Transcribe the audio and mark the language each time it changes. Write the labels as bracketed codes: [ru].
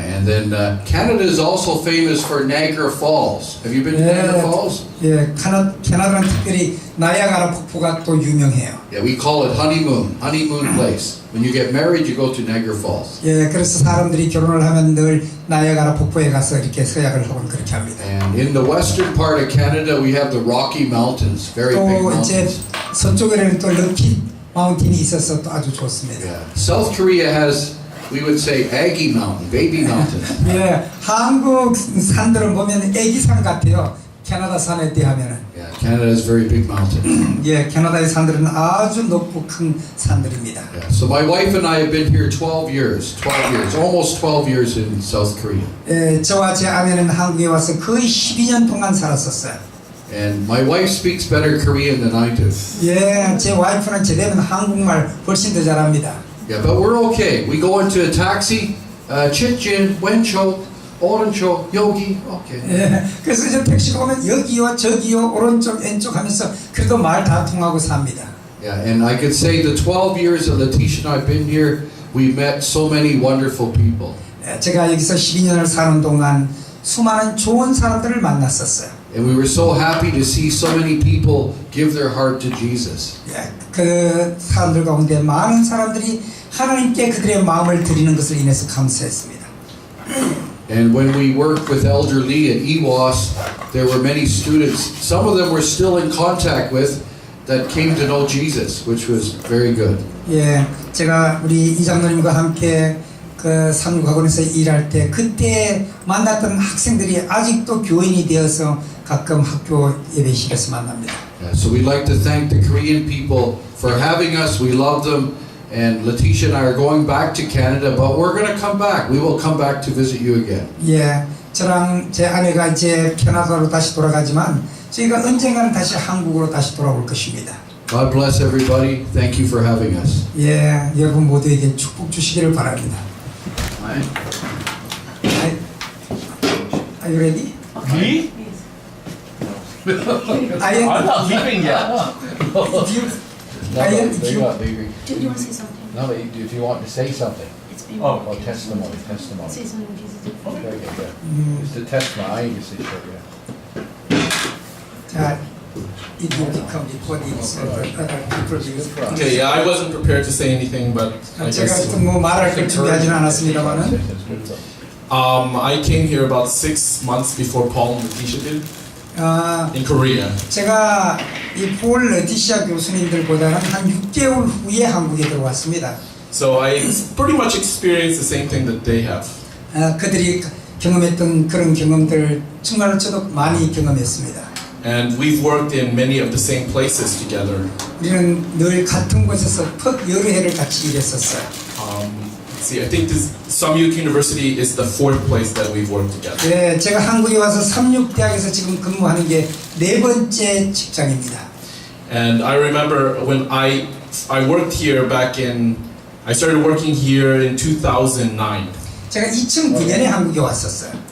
[en] And then Canada is also famous for Niagara Falls. Have you been to Niagara Falls? [ko] 예, 캐나다는 특별히 나이아가라 폭포가 또 유명해요. [en] Yeah. We call it honeymoon place. When you get married, you go to Niagara Falls. [ko] 예, 그래서 사람들이 결혼을 하면 늘 나이아가라 폭포에 가서 이렇게 서약을 하고 그렇게 합니다. [en] And in the western part of Canada, we have the Rocky Mountains. Very big [ko] 또 이제 [en] mountains. [ko] 서쪽에는 또 럭키 마운틴이 있어서 또 아주 좋습니다. [en] Yeah. South Korea has, we would say, Aggie Mountain, Baby Mountain. [ko] 예, 한국 산들은 보면 애기산 같아요. 캐나다 산에 비하면은. [en] Yeah, Canada has very big mountains. [ko] 예, 캐나다의 산들은 아주 높고 큰 산들입니다. [en] Yeah. So my wife and I have been here 12 years, almost 12 years in South Korea. [ko] 예, 저와 제 아내는 한국에 와서 거의 12년 동안 살았었어요. [en] And my wife speaks better Korean than I do. [ko] 예, 제 와이프는 제대로 한국말 훨씬 더 잘합니다. [en] Yeah, but we're okay. We go into a taxi, [ko] chitjin, wencho, orancho, yogi. [en] Okay. [ko] 예, 그래서 이제 택시가 오면 여기요, 저기요, 오른쪽, 왼쪽 하면서 그래도 말 다 통하고 삽니다. [en] Yeah, and I could say the 12 years that Letitia and I've been here, we've met so many wonderful people. [ko] 예, 제가 여기서 12년을 사는 동안 수많은 좋은 사람들을 만났었어요. [en] And we were so happy to see so many people give their heart to Jesus. [ko] 예, 그 사람들 가운데 많은 사람들이 하나님께 그들의 마음을 드리는 것을 인해서 감사했습니다. [en] And when we worked with Elder Lee at EWAS, there were many students, some of them we're still in contact with, that came to know Jesus, which was very good. [ko] 예, 제가 우리 이장로님과 함께 그 삼육학원에서 일할 때 그때 만났던 학생들이 아직도 교인이 되어서 가끔 학교 예배실에서 만납니다. [en] Yeah, so we'd like to thank the Korean people for having us. We love them. And Letitia and I are going back to Canada, but we're going to come back. We will come back to visit you again. [ko] 예, 저랑 제 아내가 이제 캐나다로 다시 돌아가지만 저희가 언젠가는 다시 한국으로 다시 돌아올 것입니다. [en] God bless everybody. Thank you for having us. [ko] 예, 여러분 모두에게 축복 주시기를 바랍니다. [en] Are you ready? Me? I am. I'm not leaving yet. If you, I am. If you, Do you want to say something? No, if you want to say something. It's been Oh, testimony. Say something, Jesus. Okay. It's the testimony. 자, if you become before these other people will. Okay, yeah, I wasn't prepared to say anything, but I [ko] 제가 [en] guess [ko] 또 뭐 말할 걸 준비하지는 않았습니다만은. [en] I came here about 6 months before Paul and Letitia did in Korea. [ko] 제가 이 폴 레티시아 교수님들보다는 한 6개월 후에 한국에 들어왔습니다. [en] So I pretty much experienced the same thing that they have. [ko] 그들이 경험했던 그런 경험들 정말 저도 많이 경험했습니다. [en] And we've worked in many of the same places together. [ko] 우리는 늘 같은 곳에서 여러 해를 같이 일했었어요. [en] Let's see, I think this Samyuk University is the 4th place that we've worked together. [ko] 네, 제가 한국에 와서 삼육대학에서 지금 근무하는 게 4번째 직장입니다. [en] And I remember when I worked here back in, I started working here in 2009. [ko] 제가 2009년에 한국에 왔었어요.